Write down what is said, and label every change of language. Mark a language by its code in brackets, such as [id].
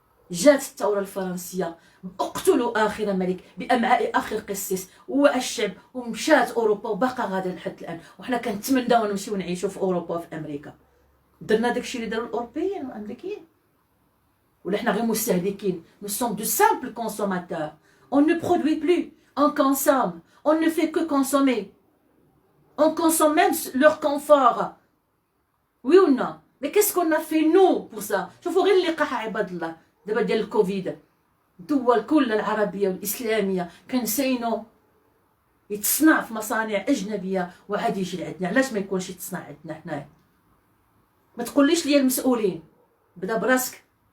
[ar] جات الثوره الفرنسيه، اقتلوا اخر ملك بامعاء اخر قسيس والشعب، ومشات اوروبا وباقا غادا لحد الان، وحنا كنتمناو نمشيو نعيشوا في اوروبا وفي امريكا. درنا داكشي اللي داروا الاوروبيين والامريكيين، ولا حنا غير مستهلكين؟ [fr] nous sommes de simples consommateurs. On ne produit plus, on consomme, on ne fait que consommer, on consomme même leur confort. Oui ou non? Mais qu'est-ce qu'on a fait nous pour ça? [ar] شوفوا غير اللقاح عباد الله دابا ديال الكوفيد، الدول كلها العربيه والاسلاميه كنسينو يتصنع في مصانع اجنبيه وعاد يجي لعندنا. علاش ما يكونش يتصنع عندنا حنايا؟ ما تقوليش ليا المسؤولين، بدا براسك.